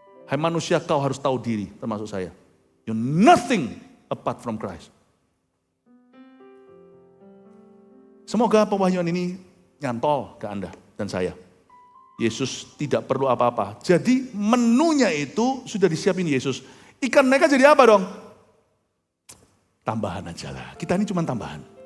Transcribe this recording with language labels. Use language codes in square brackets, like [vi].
[id] Hai manusia, kau harus tahu diri, termasuk saya. [en] You're nothing apart from Christ. [id] Semoga pewahyuan ini nyantol ke Anda dan saya. Yesus tidak perlu apa-apa. Jadi menunya itu sudah disiapin Yesus. Ikan mereka jadi apa dong? Tambahan aja lah. Kita ini cuma tambahan.